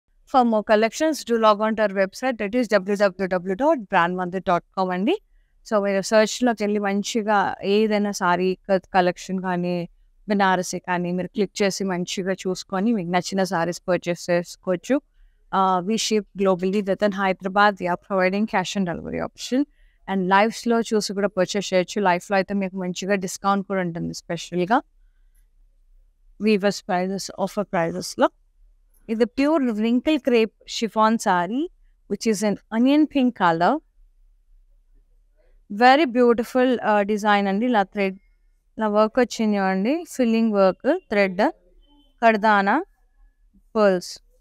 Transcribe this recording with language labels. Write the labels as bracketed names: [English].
[English] For more collections, do log on to our website, that is www.brandmandir.com అండి. [Telugu] So మీరు సర్చ్లోకి వెళ్ళి మంచిగా ఏదైనా సారీ కలెక్షన్ కానీ బెనారసీ కానీ మీరు క్లిక్ చేసి మంచిగా చూసుకొని మీకు నచ్చిన సారీస్ పర్చేస్ చేసుకోవచ్చు. [English] We ship globally within Hyderabad. We are providing cash on delivery option. [Telugu] And లైవ్స్లో చూసి కూడా పర్చేస్ చేయొచ్చు. లైఫ్లో అయితే మీకు మంచిగా డిస్కౌంట్ కూడా ఉంటుంది, స్పెషల్గా వీవర్స్ ప్రైజెస్, ఆఫర్ ప్రైజెస్లో. ఇది pure [English] wrinkle crepe chiffon saree, which is an onion pink color. Very beautiful design [Telugu] అండి. ఇలా థ్రెడ్ ఇలా వర్క్ వచ్చింది అండి, ఫిల్లింగ్ వర్క్, థ్రెడ్, కర్దానా, పర్ల్స్.